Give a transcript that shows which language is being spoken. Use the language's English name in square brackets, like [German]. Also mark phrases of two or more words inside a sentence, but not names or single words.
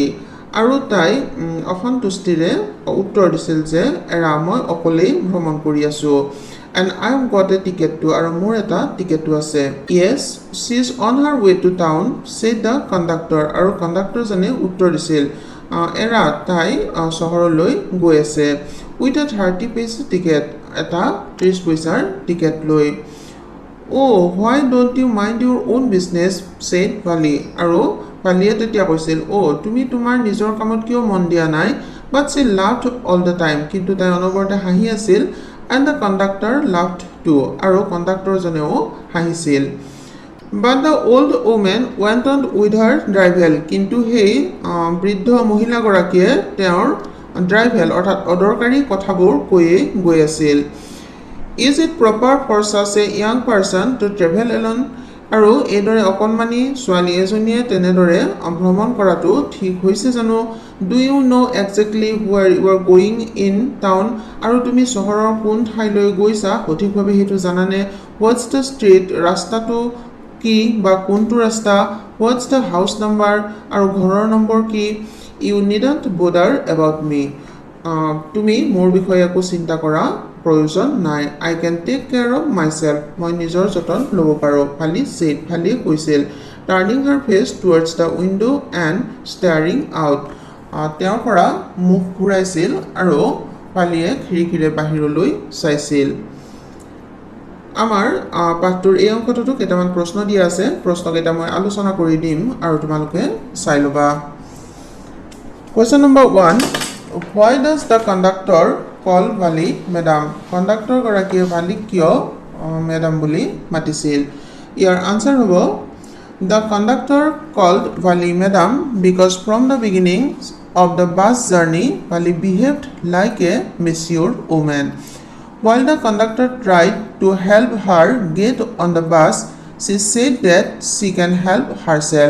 [Assamese] আৰু তাই অসন্তুষ্টিৰে উত্তৰ দিছিল যে মই অকলেই ভ্ৰমণ কৰি আছো। [English] And I've got a ticket too, [Assamese] আৰু মোৰ এটা টিকেটো আছে। [English] Yes, she's on her way to town, said the conductor, [Assamese] আৰু কণ্ডাক্টৰজনে উত্তৰ দিছিল তাই চহৰলৈ গৈ আছে। [English] With a 30 paise ticket, [Assamese] এটা 30 পইচাৰ টিকেট লৈ। [English] Why don't you mind your own business, said Vali, [Assamese] আৰু ভালিয়ে তেতিয়া কৈছিল তুমি তোমাৰ নিজৰ কামত কিয় মন দিয়া নাই? [English] But she laughed all the time, [Assamese] কিন্তু তাই অনবৰতে হাঁহি আছিল। [English] And the conductor laughed too, [Assamese] আৰু কণ্ডাক্টৰজনেও হাঁহিছিল। [English] But the old woman went on with her drivel, [Assamese] কিন্তু সেই বৃদ্ধ মহিলাগৰাকীয়ে তেওঁৰ ড্ৰাইভেল অৰ্থাৎ অদৰকাৰী কথাবোৰ কৈয়ে গৈ আছিল। [English] Is it proper for such a young person to travel alone? [Assamese] আৰু এইদৰে অকণমানি ছোৱালী এজনীয়ে তেনেদৰে ভ্ৰমণ কৰাটো ঠিক হৈছে জানো? [English] Do you know exactly where you are going in town? [Assamese] আৰু তুমি চহৰৰ কোন ঠাইলৈ গৈছা সঠিকভাৱে সেইটো জানানে? [English] What's the street? [Assamese] ৰাস্তাটো কি বা কোনটো ৰাস্তা? [English] What's the house number? [Assamese] আৰু ঘৰৰ নম্বৰ কি? [English] You needn't bother about me. [Assamese] তুমি মোৰ বিষয়ে একো চিন্তা কৰা প্ৰয়োজন নাই। [English] I can take care of myself. [Assamese] মই নিজৰ যতন ল'ব পাৰোঁ। ভালিয়ে কৈছিল, [English] turning her face towards the window and staring out. [Assamese] তেওঁৰ পৰা মুখ ঘূৰাইছিল আৰু ভালিয়ে খিৰিকীৰে বাহিৰলৈ চাইছিল। আমাৰ পাঠটোৰ এই অংশটোতো কেইটামান প্ৰশ্ন দিয়া আছে। প্ৰশ্নকেইটা মই আলোচনা কৰি দিম আৰু তোমালোকে চাই ল'বা। [English] Question number 1. Why does the conductor call Vali madam? [Assamese] কণ্ডাক্টৰগৰাকীয়ে ভালিক কিয় মেডাম বুলি মাতিছিল? ইয়াৰ আনসাৰ হ'ব [English] The conductor called Vali madam because from the beginning of the bus journey, Vali behaved like a mature woman. While the conductor tried to help her get on the bus, she said that she can help herself.